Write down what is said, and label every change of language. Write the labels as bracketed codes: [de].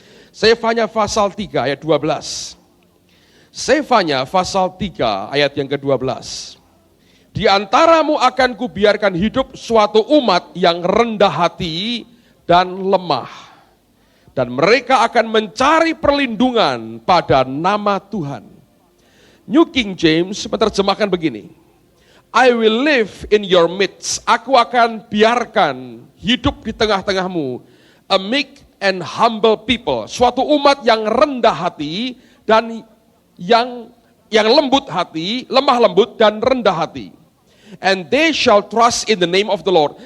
[id] Sefanya pasal 3 ayat 12. Sefanya pasal 3 ayat yang ke-12. Di antaramu akan kubiarkan hidup suatu umat yang rendah hati dan lemah. Dan mereka akan mencari perlindungan pada nama Tuhan. New King James menerjemahkan begini. [en] I will live in your midst. [id] Aku akan biarkan hidup di tengah-tengahmu. [en] A meek and humble people. [id] Suatu umat yang rendah hati dan yang lembut hati, lemah lembut dan rendah hati. [en] And they shall trust in the name of the Lord.